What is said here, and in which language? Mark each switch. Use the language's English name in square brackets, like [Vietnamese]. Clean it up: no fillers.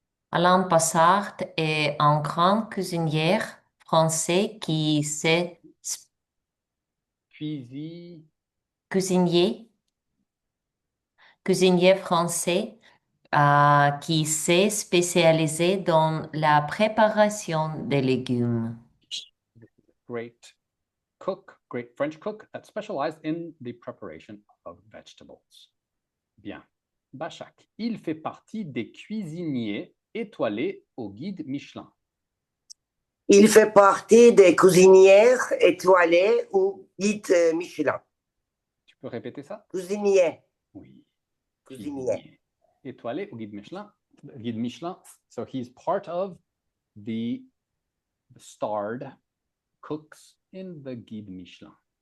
[French] Alain Passard est un grand cuisinier français qui s'est Cuisine, cuisinier, cuisinier français qui s'est spécialisé dans la préparation des légumes. [English] great cook, great French cook that specialized in the preparation of vegetables. [French] Bien. Bachak, il fait partie des cuisiniers étoilés au guide Michelin. Il fait partie des cuisinières étoilées au guide Michelin. Tu peux répéter ça? Cuisinier. Oui. Cuisinier. Cuisinier. Étoilé au guide Michelin. Guide Michelin. [English] So he's part of the starred cooks in the guide Michelin.